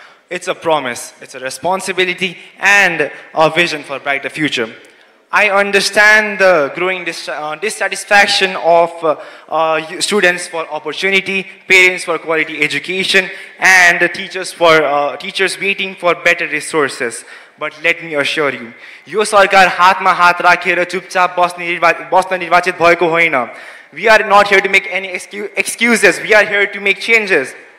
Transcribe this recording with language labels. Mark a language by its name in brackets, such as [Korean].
[English] It's a promise, it's a responsibility, and a vision for a brighter future. I understand the growing dissatisfaction of students for opportunity, parents for quality education, and the teachers waiting for better resources. But let me assure you, [Nepali] यो सरकार हातमा हात राखेर चुपचाप बस्न निर्वाचित भएको होइन. [English] We are not here to make any excuses. We are here to make changes.